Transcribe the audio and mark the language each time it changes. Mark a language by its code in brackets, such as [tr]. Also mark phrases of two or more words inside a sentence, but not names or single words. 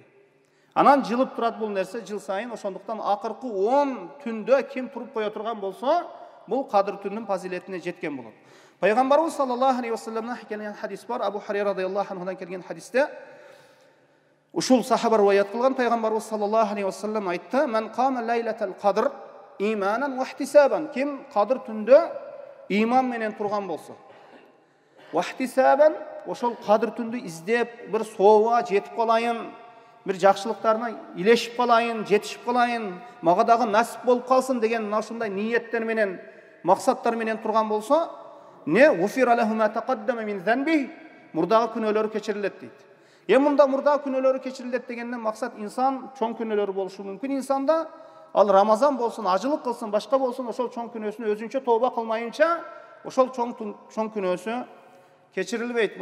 [ky] Анан жылып турат бул нерсе жыл сайын. Ошондуктан акыркы 10 түндө ким туруп кое турган болсо, бул Кадыр түнүнүн фазилетине жеткен болот. Пайгамбарыбыз [ar] صلى الله عليه وسلم [ky] келген хадис бар. Абу Хурайра [ar] رضي الله عنه [ky] келген хадисте ушул сахаба риваят кылган. [ar] Пайгамбарыбыз صلى الله عليه وسلم айтты: "من قام ليلة القدر إيمانا واحتسابا." [ky] Ким Кадыр түндө иман менен турган болсо, [ar] واحتسابا [ky] ошол Кадыр түндү издеп бир сооба жетип калайын, бир жакшылыктарына илешип калайын, жетишип калайын, мага дагы насип болуп калсын деген мына ушундай ниеттер менен, максаттар менен турган болсо, [ar] غفر له ما تقدم من ذنبه, [ky] мурдагы күнөөлөрү кечирилет дейт. Мында мурда күнөөлөрү кечирилет дегенден максат инсан чоң күнөөлөрү болушу мүмкүн инсанда. Ал Рамазан болсун, ажылык кылсын, башка болсун, ошол чоң күнөөсүнө өзүнчө тооба кылмайынча, ошол чоң күнөөсү кечирилбейт.